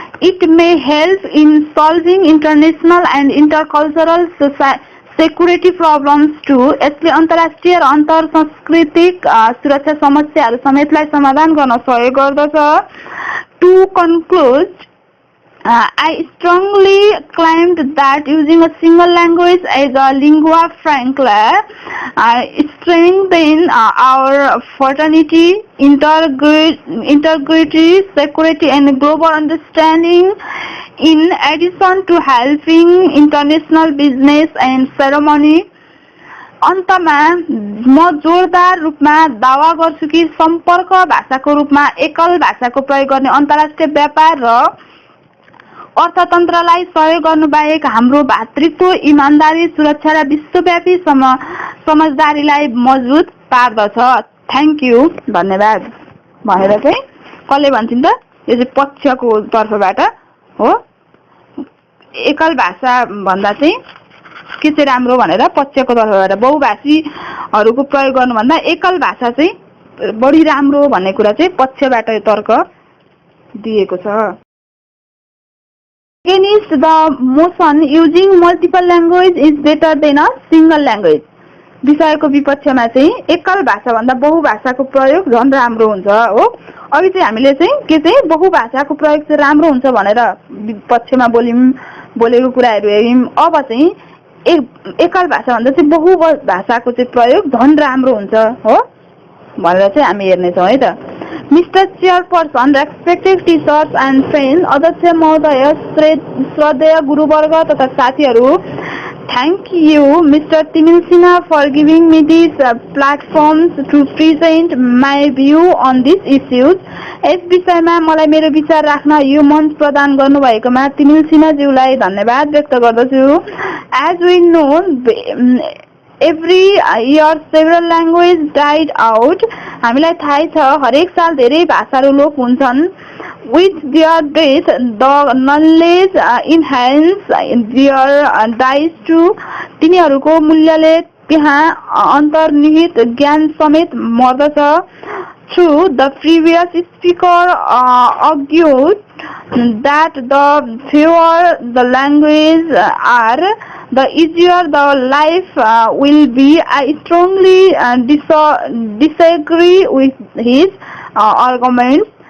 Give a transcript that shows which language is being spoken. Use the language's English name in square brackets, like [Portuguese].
[English] It may help in solving international and intercultural security problems too. [Nepali] यसले अन्तर्राष्ट्रिय र अन्तर सांस्कृतिक सुरक्षा समस्याहरू समेतलाई समाधान गर्न सहयोग गर्दछ। [English] To conclude, I strongly claimed that using a single language as a lingua franca strengthens our fraternity, integrity, security, and global understanding. In addition to helping international business and ceremony, [Nepali] अन्तमा म जोरदार रूपमा दावा गर्छु कि सम्पर्क भाषाको रूपमा एकल भाषाको प्रयोग गर्ने अन्तर्राष्ट्रिय व्यापार र अर्थतन्त्रलाई सहयोग गर्नु बाहेक हाम्रो भातृत्व, इमानदारी, सुरक्षा र विश्वव्यापी समझदारीलाई मजबुत पार्दछ। [English] thank you, [Nepali] धन्यवाद भनेर चाहिँ कसले भन्छन् त? यो चाहिँ पक्षको तर्फबाट हो। एकल भाषा भन्दा चाहिँ के चाहिँ राम्रो भनेर पक्षको तर्फबाट बहुभाषीहरूको प्रयोग गर्नुभन्दा एकल भाषा चाहिँ बढी राम्रो भन्ने कुरा चाहिँ पक्षबाट तर्क दिएको छ। [English] Against the motion using multiple language is better than a single language. [Nepali] विषयको विपक्षमा चाहिँ एकल भाषा भन्दा बहुभाषाको प्रयोग झन् राम्रो हुन्छ हो। अघि चाहिँ हामीले चाहिँ के चाहिँ बहुभाषाको प्रयोग चाहिँ राम्रो हुन्छ भनेर पक्षमा बोलेको कुराहरू हेर्यौं। अब चाहिँ एकल भाषा भन्दा चाहिँ बहुभाषाको चाहिँ प्रयोग झन् राम्रो हुन्छ हो भनेर चाहिँ हामी हेर्ने छौं है त। [English] Mr. Chairperson, respected teachers and friends, [Nepali] अध्यक्ष महोदय, श्रद्धेय गुरुवर्ग तथा साथीहरू, [English] thank you, Mr. Timil Sinha, for giving me these platforms to present my view on these issues. [Nepali] यस विषयमा मलाई मेरो विचार राख्न यो मञ्च प्रदान गर्नुभएकोमा तिमिल सिन्हा ज्यूलाई धन्यवाद व्यक्त गर्दछु। [English] As we know, every year several languages died out. [Nepali] हामीलाई थाहै छ हरेक साल धेरै भाषाहरू लोप हुन्छन्। [English] With their death, the knowledge enhance their dies too. [Nepali] तिनीहरूको मूल्यले त्यहाँ अन्तर्निहित ज्ञान समेत मर्दछ। [English] True, the previous speaker argued that the fewer the language are, the easier the life will be. I strongly disagree with his arguments.